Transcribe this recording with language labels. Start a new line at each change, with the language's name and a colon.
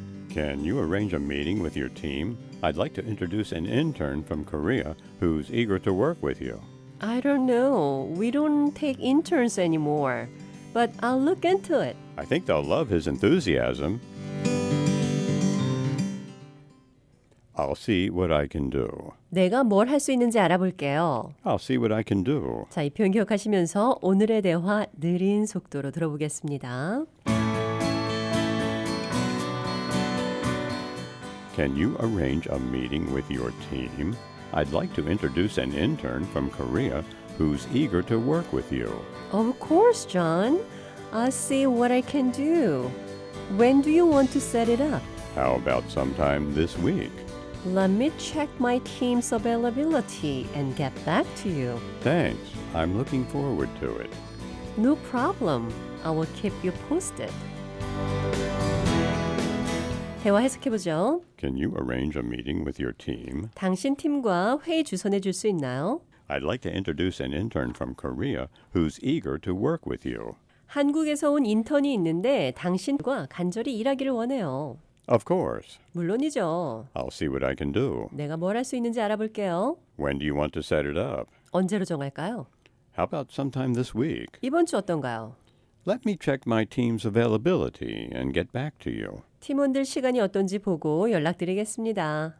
English: Can you arrange a meeting with your team? I'd like to introduce an intern from Korea who's eager to work with you. I don't know. We don't take interns anymore. But I'll look into it. I think they'll love his enthusiasm. I'll see what I can do.
Korean: 내가 뭘 할 수 있는지 알아볼게요.
English: I'll see what I can do.
Korean: 자, 이 표현 기억하시면서 오늘의 대화 느린 속도로 들어보겠습니다.
English: Can you arrange a meeting with your team? I'd like to introduce an intern from Korea who's eager to work with you. Of course, John. I'll see what I can do. When do you want to set it up? How about sometime this week? Let me check my team's availability and get back to you. Thanks. I'm looking forward to it. No problem. I will keep you posted.
Korean: 대화 해석해보죠.
English: Can you arrange a meeting with your team?
Korean: 당신 팀과 회의 주선해 줄 수 있나요?
English: I'd like to introduce an intern from Korea who's eager to work with you.
Korean: 한국에서 온 인턴이 있는데 당신과 간절히 일하기를 원해요.
English: Of course.
Korean: 물론이죠.
English: I'll see what I can do.
Korean: 내가 뭘 할 수 있는지 알아볼게요.
English: When do you want to set it up?
Korean: 언제로 정할까요?
English: How about sometime this week?
Korean: 이번 주 어떤가요?
English: Let me check my team's availability and get back to you.
Korean: 팀원들 시간이 어떤지 보고 연락드리겠습니다.